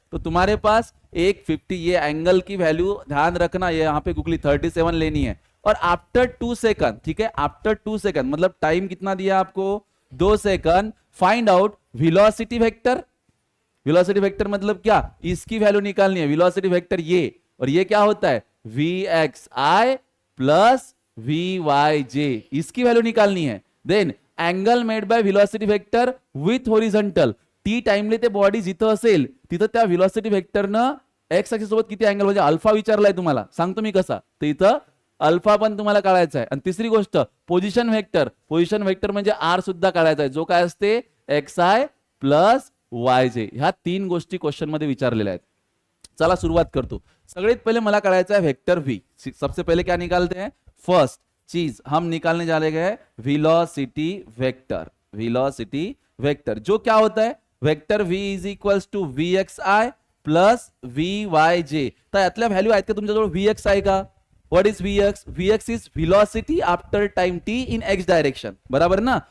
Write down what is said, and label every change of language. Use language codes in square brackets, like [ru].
[hi] तो तुम्हारे पास एक 50, ये एंगल की वैल्यू ध्यान रखना, ये यहां पे गुगली 37 लेनी है, और आफ्टर 2 सेकंड, ठीक है, आफ्टर 2 सेकंड मतलब टाइम कितना दिया आपको 2 second, [en] Find out velocity vector. [hi] Velocity vector मतलब क्या, इसकी वैल्यू निकालनी है, वेलोसिटी वेक्टर ये, और ये क्या होता है vxi प्लस vyj, इसकी वैल्यू निकालनी है। [en] then angle made by velocity vector with horizontal, [mr] T timely ते बॉडी जिथं असेल तिथं त्या वेलोसिटी वेक्टरनं एक्स ऍक्सिस सोबत किती अँगल, म्हणजे अल्फा विचारलाय तुम्हाला, सांगतो मी कसा, तर इथं अल्फा पण तुम्हाला काढायचा आहे। आणि तिसरी गोष्ट पोझिशन वेक्टर, पोझिशन वेक्टर म्हणजे आर सुद्धा काढायचा आहे, जो काय असते एक्स आय प्लस वाय जे। ह्या 3 गोष्टी क्वेश्चन मध्ये विचारलेल्या आहेत। चला सुरुवात करतो। सगळ्यात पहिले मला काढायचा है वेक्टर v। [hi] सबसे पहले क्या निकालते हैं, फर्स्ट चीज हम निकालने जा रहे हैं वेलोसिटी वेक्टर। वेलोसिटी वेक्टर जो क्या होता है, vector v is equals to vxi plus vyj। [mr] तर यातल्या व्हॅल्यू आहेत का तुमच्याजवळ vxi का, [en] what is vx, vx is velocity after time t in x direction, [hi] बराबर ना।